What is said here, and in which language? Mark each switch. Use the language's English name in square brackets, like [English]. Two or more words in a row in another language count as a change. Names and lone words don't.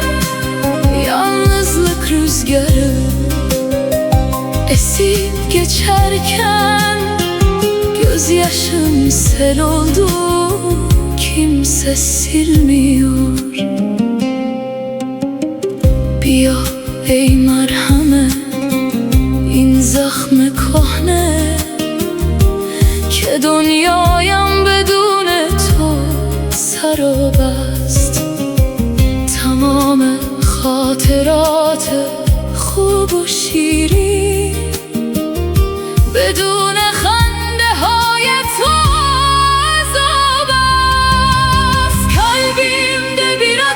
[Turkish] Yalnızlık rüzgarı esip geçerken gözyaşım sel oldu, kimse silmiyor. [Persian] بیا ای مرهم این زخم کهنه که دنیایم بدون تو سراب است. تمام خاطرات خوب و شیرین بدون خنده های تو عذاب است. [Turkish] kalbimde bir